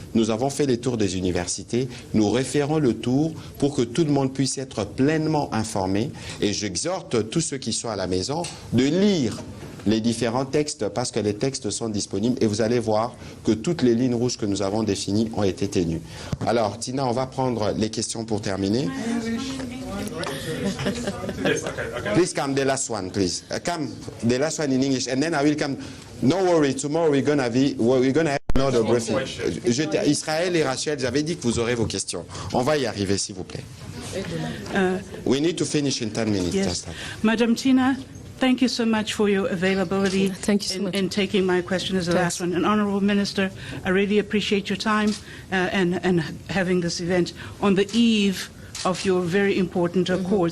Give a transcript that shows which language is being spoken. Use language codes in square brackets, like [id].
[fr] Nous avons fait les tours des universités. Nous référons le tour pour que tout le monde puisse être pleinement informé. Et j'exhorte tous ceux qui sont à la maison de lire les différents textes parce que les textes sont disponibles et vous allez voir que toutes les lignes rouges que nous avons définies ont été tenues. Alors, Tina, on va prendre les questions pour terminer. [en] Please come, the last one, please. Come, the last one in English, and then I will come. No worry, tomorrow we're gonna have another briefing. [fr] Israël et Rachel, j'avais dit que vous aurez vos questions. On va y arriver, s'il vous plaît. [en] We need to finish in 10 minutes. Yes. Madam Tina, thank you so much for your availability Thank you so much. in taking my question as the last one. And Honourable Minister, I really appreciate your time and having this event on the eve of your very important accord.